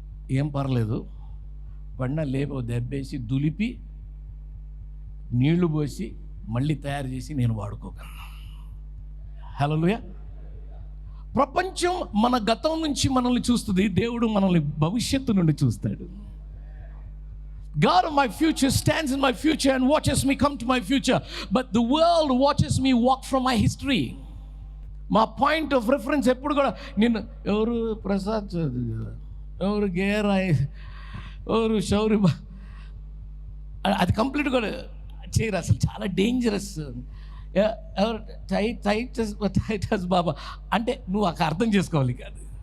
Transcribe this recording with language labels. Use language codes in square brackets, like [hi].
[te] ఏం పర్లేదు, పడిన లేపో దెబ్బేసి దులిపి నీళ్లు పోసి మళ్ళీ తయారు చేసి నేను వాడుకోగలను. హల్లెలూయా. ప్రపంచం మన గతం నుంచి మనల్ని చూస్తుంది, దేవుడు మనల్ని భవిష్యత్తు నుండి చూస్తాడు. [en] God of my future stands in my future and watches me come to my future, but the world watches me walk from my history. [te] మా పాయింట్ ఆఫ్ రెఫరెన్స్ ఎప్పుడు కూడా నేను ఎవరు ప్రసాద్ చౌదరి, ఎవరు గేరాయ్, ఎవరు శౌరి, అది కంప్లీట్ కూడా చేయరు. అసలు చాలా డేంజరస్. ఎవరు టైటస్ బాబా అంటే నువ్వు అక్కడ అర్థం చేసుకోవాలి కాదు.